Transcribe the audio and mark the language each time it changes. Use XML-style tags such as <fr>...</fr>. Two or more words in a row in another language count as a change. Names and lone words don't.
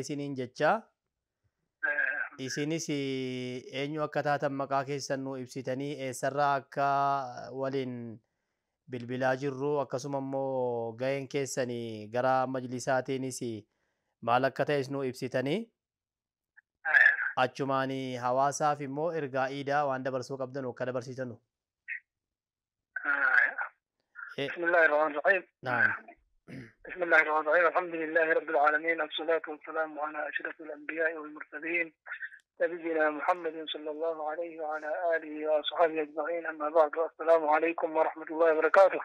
<om>isiniin jecha isinis eenyu akka taatan maqaa keessan nu ibsitanii eessarraa akka waliin bilbilaa jirru akkasuma immoo ga'een keessanii gara majlisaatiinis maal akka ta'es nu ibsitanii achumaanii hawaasaaf immoo ergaa iidaa waan dabarsuu qabdan akka dabarsitanu.</om> <ar>بسم الله الرحمن الرحيم. نعم. بسم الله الرحمن الرحيم. الحمد لله رب العالمين، الصلاة والسلام على أشرف الأنبياء والمرسلين نبينا محمد صلى الله عليه وعلى آله وصحبه أجمعين، أما بعد، السلام عليكم ورحمة الله وبركاته.</ar>